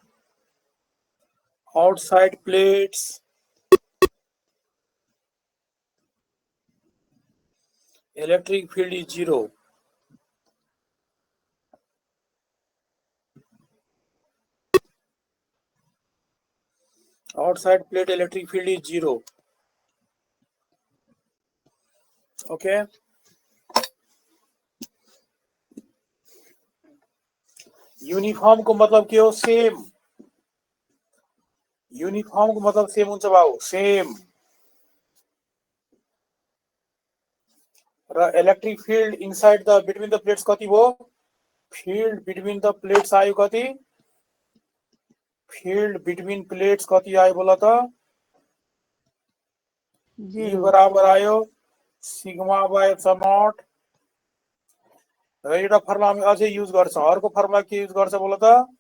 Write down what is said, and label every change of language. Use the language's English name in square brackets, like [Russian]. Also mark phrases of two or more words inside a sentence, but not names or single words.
[English] outside plates electric field is 0 outside plate electric field is 0 [Nepali] okay यूनिफॉर्म को मतलब के हो सेम यूनिफॉर्म को मतलब सेम हुन्छ बाबु सेम र [English] electric field inside the between the plates [Nepali] कति हो [English] field between the plates [Nepali] आयो कति [English] field between plates [Nepali] कति आयो बोला त E बराबर आयो [English] sigma by epsilon naught [Nepali] र एउटा फर्मुला हामी अझै युज गर्छ अर्को फर्मुला के युज गर्छ बोला त